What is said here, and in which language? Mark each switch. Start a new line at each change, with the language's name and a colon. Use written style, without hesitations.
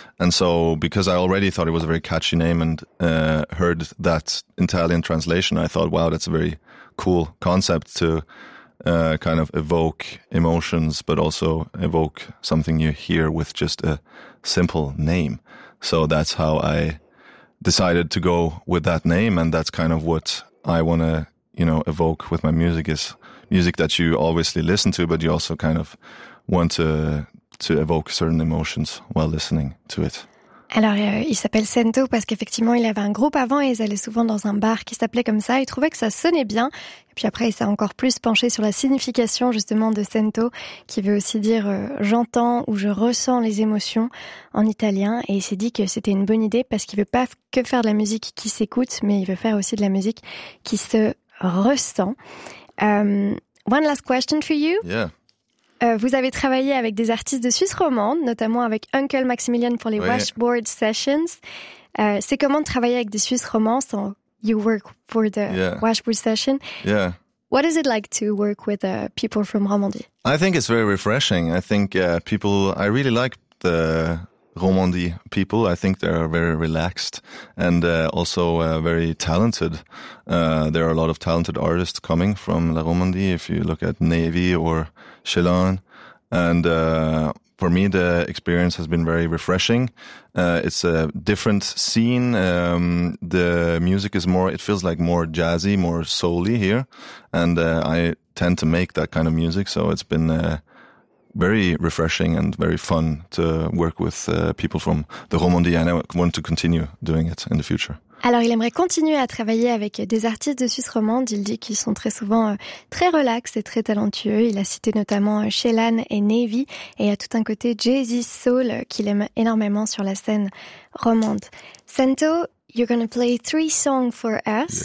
English: And so because I already thought it was a very catchy name and heard that Italian translation, I thought, wow, that's a very cool concept to kind of evoke emotions, but also evoke something you hear with just a simple name. So that's how I decided to go with that name. And that's kind of what I want to, you know, evoke with my music, is music that you obviously listen to, but you also kind of want to evoke certain emotions while listening to it.
French: Alors, il s'appelle Santo parce qu'effectivement, il avait un groupe avant et ils allaient souvent dans un bar qui s'appelait comme ça. Il trouvait que ça sonnait bien. Et puis après, il s'est encore plus penché sur la signification justement de Santo, qui veut aussi dire « j'entends » ou « je ressens les émotions » en italien. Et il s'est dit que c'était une bonne idée parce qu'il veut pas que faire de la musique qui s'écoute, mais il veut faire aussi de la musique qui se ressent.
English: One last question for you. Yeah.
French: Vous avez travaillé avec des artistes de Suisse romande, notamment avec Uncle Maximilian pour les Washboard Sessions. C'est comment de travailler avec des Suisses romands?
English: So you work for the Washboard Session. Yeah. What is it like to work with people from Romandie? I think it's very refreshing. I think people, I really like the Romandie people. I think they're very relaxed and also very talented. There are a lot of talented artists coming from La Romandie, if you look at Navy or Chelan. And for me, the experience has been very refreshing. It's a different scene. The music is more, it feels like more jazzy, more soul-y here. And I tend to make that kind of music. So it's been very refreshing and very fun to work with people from the Romandie, and I want to continue doing it in the future.
French: Alors, il aimerait continuer à travailler avec des artistes de Suisse romande. Il dit qu'ils sont très souvent très relax et très talentueux. Il a cité notamment Chelan et Navy, et il y a tout un côté jazzy soul qu'il aime énormément sur la scène romande.
English: Santo, you're gonna play 3 songs for us.